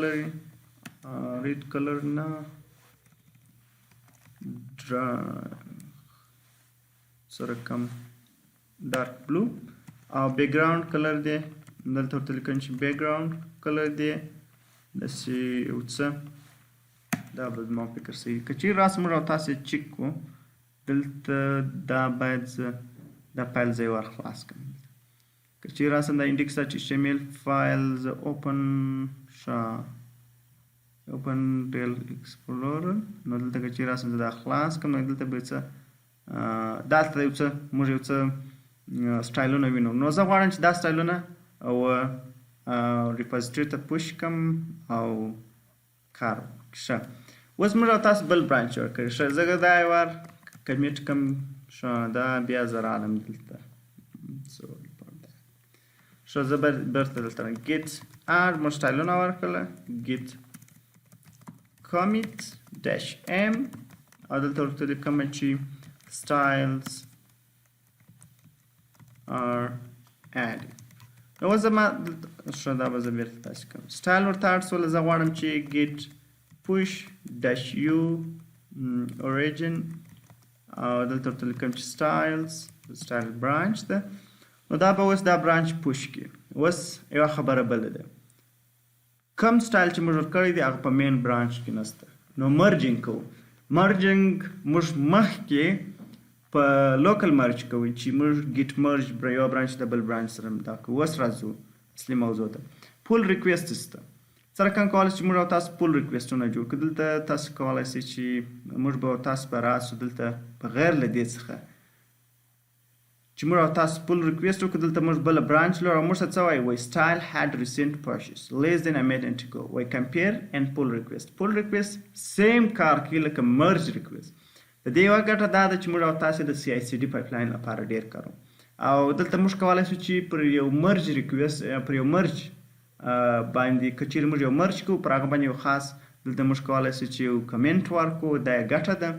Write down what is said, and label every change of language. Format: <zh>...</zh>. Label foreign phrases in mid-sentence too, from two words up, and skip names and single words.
<ps>کلر نه سره کم</ps> <en>dark blue</en> <ps>او</ps> <en>background color</en> <ps>دی دلته ورته لیکم چې</ps> <en>background color</en> <ps>دی داسې یو څه. دا به زما فکر صحیح. که چیرې راسه موږ او تاسې چک کړو دلته دا باید زه دا فایل زه یې ور خلاص کړم. که چیرې راسم دا index.html فایل زه</ps> <en>open reveal explorer.</en> <ps>نو دلته که چیرې راسم زه دا خلاص کړم نو دلته به څه دلته یو څه موږ یو څه سټایلونه وینو. نو زه غواړم چې دا سټایلونه او ریپوزیټري ته پوش کړم او کار وکړم. ښه، اوس موږ او تاسو بل برانچ جوړ کړی. ښه، زه دا یې ور کمیټ کړم. ښه، دا بیا زه رالم دلته. ښه، زه بیرته دلته</ps> <en>git add</en> <ps>موږ سټایلونه ورکړله</ps> <en>git commit dash m</en> <ps>او دلته ورته لیکم چې</ps> <en>styles are added.</en> <ps>نو اوس زما ښه دا به زه بیرته داسې کوم. سټایل ورته اډ شوله. زه غواړم چې</ps> <en>git push dash u origin</en> <ps>او دلته ورته لیکم چې</ps> <en>styles style branch</en> <ps>ده. نو دا به اوس دا برانچ پوش کړي. اوس یوه خبره بله ده، کم سټایل چې موږ ورکړی دی هغه په</ps> <en>main branch</en> <ps>کې نشته. نو مرجنګ کوو. مرجنګ موږ مخکې په لوکل مرج کوي چې موږ</ps> <en>git merge</en> <ps>یو برانچ د بل برانچ سره دا کوو. اوس راځو اصلي موضوع ته.</ps> <en>pull request</en> <ps>ته څرنګه کولی شئ چې موږ او تاسو</ps> <en>pull requests</en> <ps>جوړ کړو. دلته تاسو کولی شئ چې موږ به او تاسو به راسو دلته بغیر له دې څخه چې موږ او تاسو</ps> <en>pull request</en> <ps>وکړو. دلته موږ بله برانچ لرو او موږ ته څه وایي</ps> <en>style had recent purchase less than a minute ago.</en> <ps>وایي</ps> <en>compare and pull request. pull request</en> <ps>سیم کار کوي لکه</ps> <en>merge request.</en> <ps>د دې یوه ګټه دا ده چې موږ او تاسې د</ps> <en>CI/CD pipeline</en> <ps>لپاره ډېر کاروو. او دلته موږ کولی شو چې پر یو</ps> <en>merge request</en> <ps>پر یو مرج باندې که چیرې موږ یو مرج کوو پر هغه باندې یو خاص دلته موږ کولی شو چې یو کمنټ ورکړو دا یې ګټه ده.</ps>